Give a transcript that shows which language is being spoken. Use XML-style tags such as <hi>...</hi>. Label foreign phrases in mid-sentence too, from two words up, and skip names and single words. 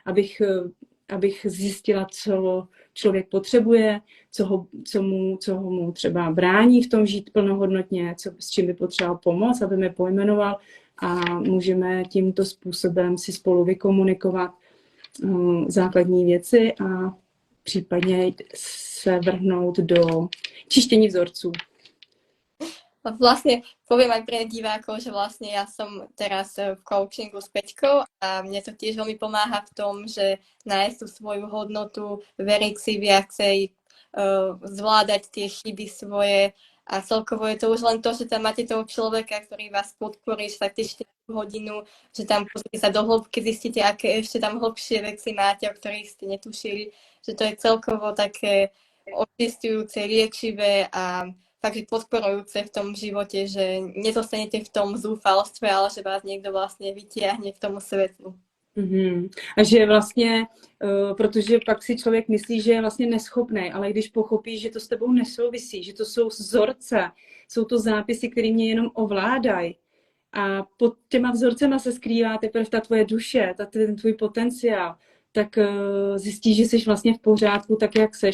<cs>abych zjistila, co člověk potřebuje, co mu třeba brání v tom žít plnohodnotně, s čím by potřeboval pomoct, aby mi pojmenoval a můžeme tímto způsobem si spolu vykomunikovat základní věci a případně se vrhnout do čištění vzorců.</cs> <sk>Vlastne poviem aj pre divákov, že vlastne ja som teraz v coachingu s Peťkou a mne to tiež veľmi pomáha v tom, že nájsť tú svoju hodnotu, veriť si viacej, zvládať tie chyby svoje a celkovo je to už len to, že tam máte toho človeka, ktorý vás podporí, že sa tešíte hodinu, že tam pozrite sa do hĺbky, zistíte, aké ešte tam hlbšie veci máte, o ktorých ste netušili, že to je celkovo také očistujúce, liečivé a fakt, že podporujúce v tom živote, že nezostanete v tom zúfalstve, ale že vás niekto vlastne vytiahne k tomu svetlu. Mm-hmm.</sk> <cs>A že vlastně, protože pak si člověk myslí, že je vlastně neschopný, ale když pochopí, že to s tebou nesouvisí, že to jsou vzorce, jsou to zápisy, které mě jenom ovládají. A pod těma vzorcema se skrývá teprve ta tvoje duše, ten tvůj potenciál, tak zjistíš, že jsi vlastně v pořádku tak, jak seš.</cs>